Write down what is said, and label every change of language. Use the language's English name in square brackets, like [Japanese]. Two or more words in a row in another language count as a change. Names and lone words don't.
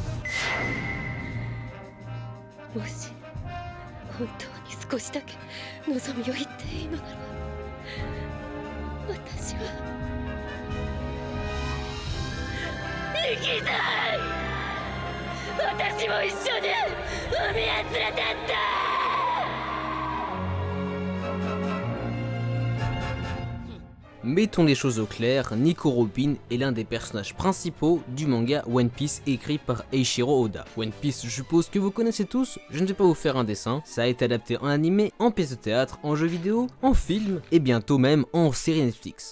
[Japanese] もし本当に少しだけ望みを言っていいのなら、私は生きたい。私も一緒に海へ連れてって。 [French] Mettons les choses au clair, Nico Robin est l'un des personnages principaux du manga One Piece écrit par Eiichiro Oda. One Piece, je suppose que vous connaissez tous, je ne vais pas vous faire un dessin, ça a été adapté en animé, en pièce de théâtre, en jeu vidéo, en film et bientôt même en série Netflix.